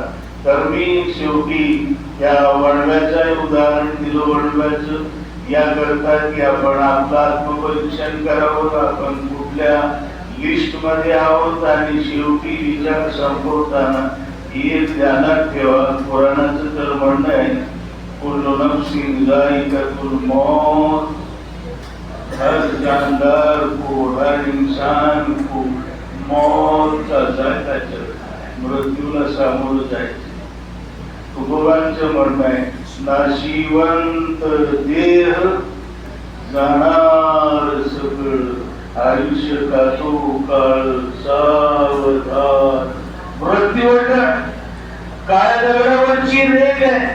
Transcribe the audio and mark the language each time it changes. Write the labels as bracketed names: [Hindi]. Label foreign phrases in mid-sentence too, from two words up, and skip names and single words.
[Marathi] तर मी शेवटी या वडव्याचं उदाहरण दिलं. वडव्याचं या करता की आपण आपलं आत्मपरीक्षण करावं आपण कुठल्या लिस्ट मध्ये आहोत. आणि शेवटी विचार संपवताना हे ध्यानात ठेवा. पुराणाचं तर म्हणणं आहे [Arabic] كل نفس ذائقة الموت. [Hindi] हर जानदार को हर इंसान को मौत का जायका चलता है. [Marathi] मृत्यूला सामोरं जायचं. तुकोबांचं म्हणणं आहे नाशिवंत देह जाणार सगळं आयुष्य का तो काळ सावधान. मृत्यूवर काय दगडावरची रेग आहे.